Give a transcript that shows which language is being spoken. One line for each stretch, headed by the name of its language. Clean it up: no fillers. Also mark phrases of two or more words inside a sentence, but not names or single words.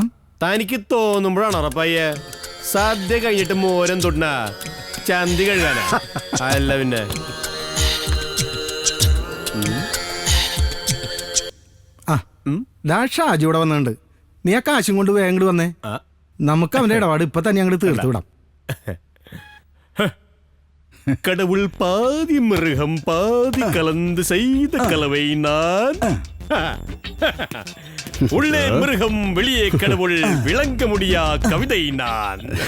Malayalam: തനിക്ക് തോന്നുമ്പോഴാണ് ഉറപ്പയ്യ സദ്യ കഴിഞ്ഞിട്ട് മോരം തൊട്ട ചന്തി കഴുകാനാ. അല്ല പിന്നെ ഷാജി ഇവിടെ വന്നിട്ടുണ്ട്. നീ ആ കാശും കൊണ്ട് വേങ്ങോട്ട് വന്നേ. നമുക്ക് അവന്റെ ഇടപാട് ഇപ്പൊ തന്നെ അങ്ങോട്ട് തീർത്തു വിടാം.
Tamil: கடவுள் பாதி மிருகம் பாதி கலந்து செய்த கலவை நான். உள்ளே மிருகம் வெளியே கடவுள் விளங்க முடியா கவிதை நான்.